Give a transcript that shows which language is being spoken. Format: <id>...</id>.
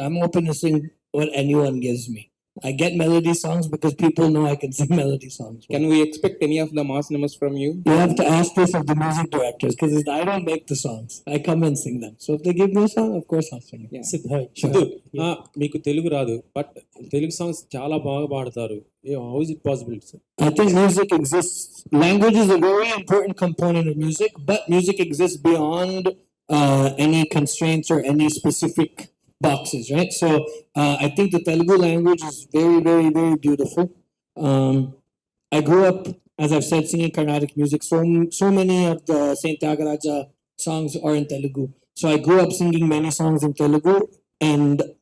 <en>I'm open to sing what anyone gives me. I get melody songs because people know I can sing melody songs. Can we expect any of the mass numbers from you? You have to ask this of the music directors because I don't make the songs. I come and sing them. So if they give me a song, of course I'll sing it. Yeah.</en> <te>Siddhu, మీకు తెలుగు రాదు, but Telugu songs చాలా బాగా పాడతారు.</te> <en>How is it possible, sir? I think music exists. Language is a very important component of music, but music exists beyond any constraints or any specific boxes, right? So I think the Telugu language is very, very, very beautiful. I grew up, as I've said, singing Carnatic music. So many of the Saint Tyagaraja songs are in Telugu. So I grew up singing many songs in Telugu, and</en>